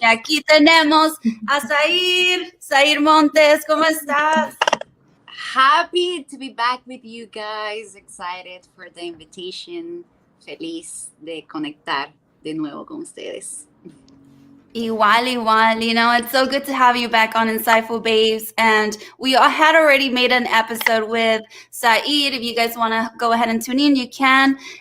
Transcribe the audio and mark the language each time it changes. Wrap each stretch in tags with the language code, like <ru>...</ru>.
<es>Y aquí tenemos a Zair Montes. ¿Cómo estás?</es> <en>Happy to be back with you guys. Excited for the invitation.</en> <es>Feliz de conectar de nuevo con ustedes. Igual.</es> <en>You know, it's so good to have you back on Insightful Babes. And we had already made an episode with Zair. If you guys want to go ahead and tune in, you can.</en>